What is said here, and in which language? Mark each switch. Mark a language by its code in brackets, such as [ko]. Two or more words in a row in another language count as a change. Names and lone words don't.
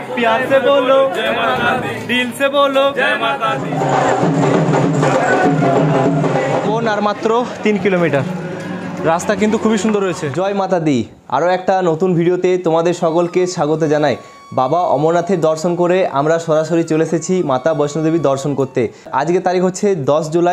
[hi] प्यार से बोलो जय माता दी, दिल से बोलो जय माता दी। [bn] কোন আর মাত্র 3 কিলোমিটার রাস্তা কিন্তু খুবই সুন্দর রয়েছে। [hi] जय माता दी। [bn] আরও একটা নতুন ভিডিওতে তোমাদের সকলকে স্বাগত জানাই। বাবা অমরনাথের দর্শন করে আমরা সরাসরি চলে এসেছি মাতা বৈষ্ণোদেবী দর্শন করতে। আজকে তারিখ হচ্ছে 10 জুলাই।